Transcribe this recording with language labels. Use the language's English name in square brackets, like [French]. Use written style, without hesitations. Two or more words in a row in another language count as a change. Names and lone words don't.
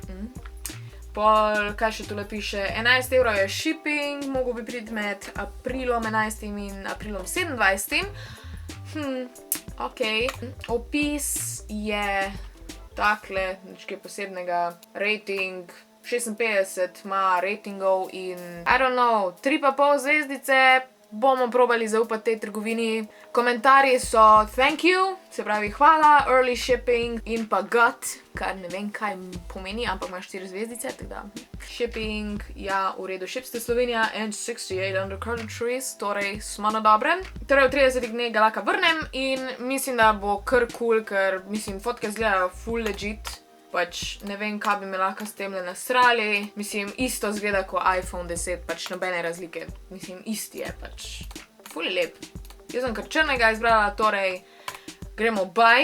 [Slovenian] Pol, kaj še tule piše, 11 evrov je shipping, mogo bi priti med aprilom 11. in aprilom 27. Ok. Opis je takle, nič kaj posebnega, rating 56 ima ratingov in [English] I don't know, [Slovenian] 3,5 zvezdice. Bomo probali zaupati tej trgovini. Komentarji so [English] thank you, [Slovenian] se pravi hvala, [English] early shipping [Slovenian] in pa gut, kar ne vem kaj pomeni, ampak ima 4 zvezdice, tako da. [English] Shipping, [Slovenian] ja, v redu, [English] ships to Slovenija and 68 under countries, [Slovenian] torej smo na dobrem. Torej v 30 dneh ga lahko vrnem in mislim, da bo kar cool, ker mislim, fotke izgledajo full legit. Ne vem, kaj bi me lahko s temle nasrali. Mislim, isto zgleda kot iPhone 10, nobene razlike. Mislim, isti je, ful je lep. Jaz sem kar črnega izbrala, torej gremo buy.